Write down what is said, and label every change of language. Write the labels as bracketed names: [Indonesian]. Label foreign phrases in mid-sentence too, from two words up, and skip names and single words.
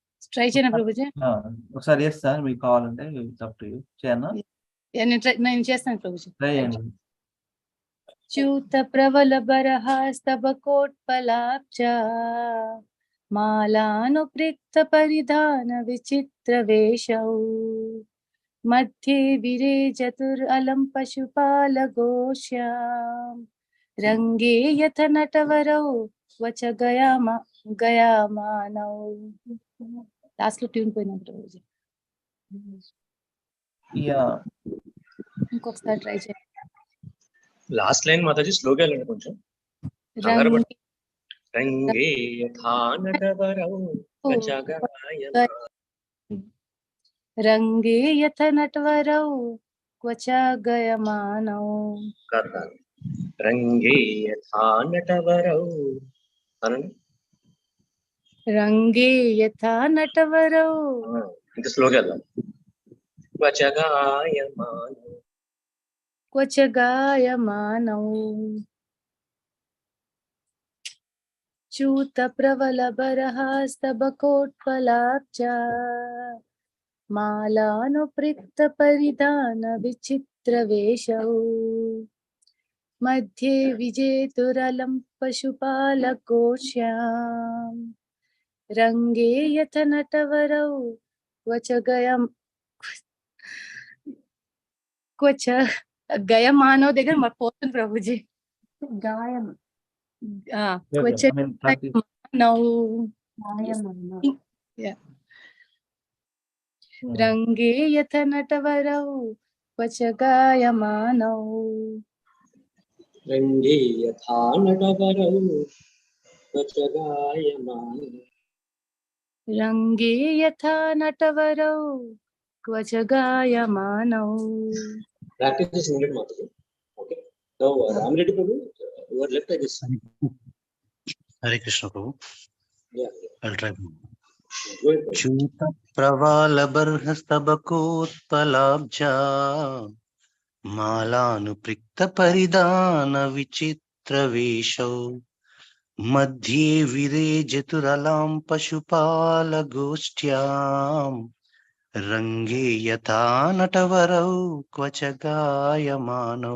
[Telugu] ట్రై చేయనా ప్రభుజీ? ఒకసారి చేస్తా, మీకు కావాలంటే తప్పు చేయనా? నేను చేస్తాను ప్రభుజీ. ట్రై చేయండి. [Sanskrit] च्यूत प्रबल बरहास्तव कोट्पलाब्ज मालानुपृक्त परिधान विचित्र वेशौ मध्ये विरे चतुरलं पशुपाल गोष्यां रंगे यथ नटवरौ वच गयामानौ. [Telugu] లాస్ట్ లో ట్యూన్ పోయినట్టు రోజు. ఇంకొకసారి ట్రై చేయండి. [English] last line [Telugu] మాతాజీ స్లోగా వెళ్ళండి కొంచెం. [Sanskrit] రంగే యథా నటవరౌ రంగే యథ నటవరౌ క్వచ గయమానౌ. రంగే యథా నటవరౌ రంగే యథా నటవరౌ. [Telugu] ఇంత స్లోగా వెళ్దాం. [Sanskrit] క్వచ గాయమానౌ. च्यूत प्रबल बरहास्तव कोट्पलाब्ज मालानुपृक्त परिधान विचित्र वेशौ मध्ये विजेतुरलं पशुपालकोश्यां रंगे यथ नटवरौ क्वच గయమానో [Telugu] దగ్గర మాకు పోతుంది ప్రభుజీ. [Sanskrit] గాయం రంగే యథ నటవరౌ క్వచ గాయమానౌ. రంగే యథా నటవరౌ క్వచ గాయమానౌ. రంగే యథా నటవరౌ క్వచ గాయమానౌ. [English] Practice is needed, Mataji. Okay. Now, Ram Reddy Prabhu, you are left like this. Hare Krishna Prabhu. Yeah. I'll try. Go ahead. [Sanskrit] चूत प्रवाल बर्हस्तबकोत्पलाब्ज मालानुपृक्त परिधान विचित्र वेशौ मध्ये विरे जतुरलं पशुपाल गोष्ठ्यां रंगे यथा नटवरौ क्वच गायमानौ.